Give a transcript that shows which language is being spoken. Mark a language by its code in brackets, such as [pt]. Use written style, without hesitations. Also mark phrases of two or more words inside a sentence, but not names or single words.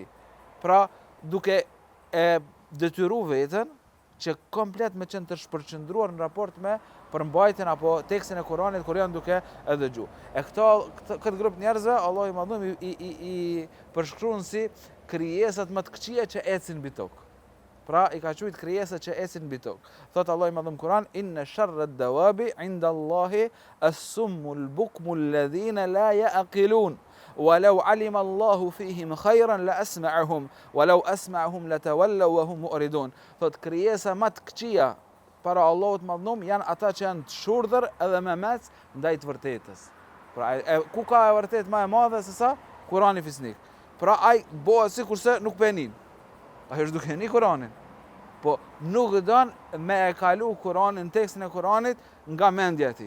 [sq] Pra, duke e detyruar veten që komplet me qenë të shpërqendruar në raport me përmbajtjen apo tekstin e Kuranit kur janë duke e dëgjuar. E këtë grup njerëzve Allah i Madhnuar i përshkruan si krijesat më të këqija që ecin mbi tokë. Pra i ka quajtur krijesat që ecin mbi tokë. Thot Allah i Madhnuar në Kur'an: [ar] "إن شر الدواب عند الله الصم البكم الذين لا يعقلون. ولو علم الله فيهم خيرا لأسمعهم ولو أسمعهم لتولوا وهم مؤردون." [sq] Thot krijesa më të këqija para Allahut Madhnuar janë ata që janë të shurdhër edhe me mec ndaj të vërtetës. Pra ku ka e vërtet më e madhe se sa Kurani fisnik. Pra ai bëhet sikurse nuk pe nin. Ai është duke ni Kuranin. Po nuk don me e kalu Kuranin, tekstin e Kuranit nga mendja e tij.